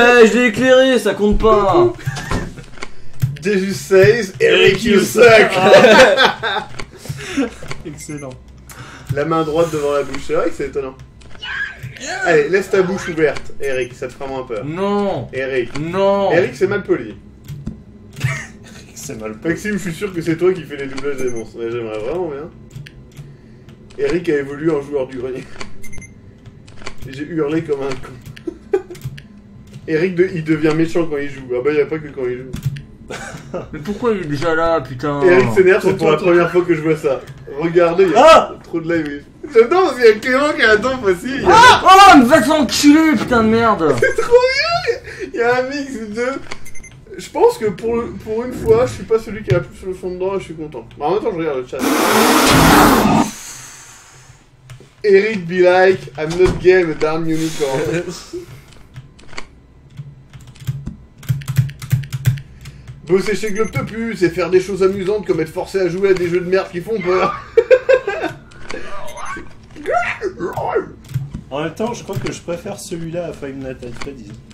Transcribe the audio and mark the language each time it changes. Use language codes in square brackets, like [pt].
[fr] Je l'ai éclairé, ça compte pas! [en] Jesus says, Eric, you suck. [fr] Excellent. La main droite devant la bouche, c'est vrai que c'est étonnant. Allez, laisse ta bouche ouverte, Eric, ça te fera moins peur. Non! Eric. Non! Eric, c'est mal poli. C'est mal. Maxime, je suis sûr que c'est toi qui fais les doublages des monstres. Mais j'aimerais vraiment bien. Eric a évolué en joueur du grenier. J'ai hurlé comme un con. Eric, il devient méchant quand il joue. Ah bah, il n'y a pas que quand il joue. Mais pourquoi il est déjà là, putain? Eric s'énerve, c'est pour la première fois que je vois ça. Regardez, il y a trop de live. J'adore parce qu'il y a Clément qui attend facile. Oh, mais va t'enculer, putain de merde! C'est trop bien! Il y a un mix de... Je pense que pour une fois, je suis pas celui qui a plus le fond dedans et je suis content. Mais en même temps, je regarde le chat. [en] Eric be like, I'm not gay, but I'm unicorn. [fr] Bosser chez Globtopus et faire des choses amusantes comme être forcé à jouer à des jeux de merde qui font peur. En même temps, je crois que je préfère celui-là à Five Nights at Freddy's.